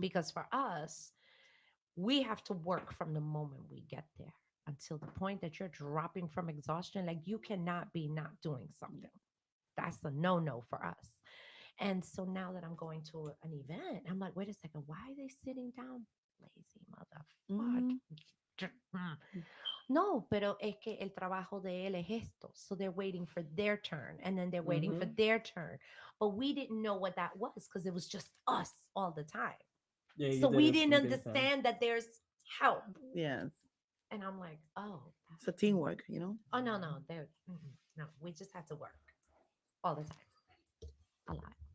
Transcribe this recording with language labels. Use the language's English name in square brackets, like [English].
[English] Because for us, we have to work from the moment we get there until the point that you're dropping from exhaustion. Like you cannot be not doing something. That's a no for us. And so now that I'm going to an event, I'm like, wait a second, why are they sitting down? Lazy motherfucker. Mhm. [Spanish] No, pero es que el trabajo de él es esto. [English] So they're waiting for their turn and then they're waiting for Mhm. their turn. But we didn't know what that was because it was just us all the time. Yeah, you So we did it. didn't You did it, Sam. understand that there's help. Yes, And I'm like, oh, it's a teamwork, you know. oh no, no, we just had to work all the time, a lot.